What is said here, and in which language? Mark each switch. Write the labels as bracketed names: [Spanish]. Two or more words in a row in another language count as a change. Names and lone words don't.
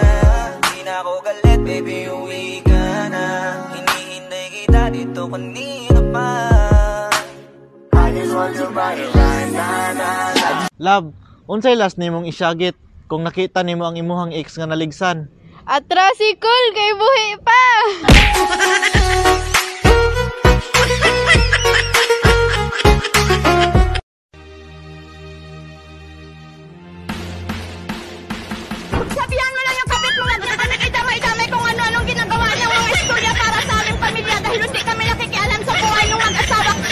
[Filipino] Di na ako galit, baby, uwi ka na. Hinihintay kita dito kanina pa. [English] I just want your body right now. Love, [Cebuano] unsay last nimong isyagit kung nakita nimo ang imuhang ex nga naligsan? Atra si Cool kay buhi pa. [Filipino] Sabihan mo lang yung kapit mo na damay-damay kung ano-anong ginagawa niya mga istorya para sa aming pamilya dahil hindi kami nakikialam sa buhay ng mag-asawa.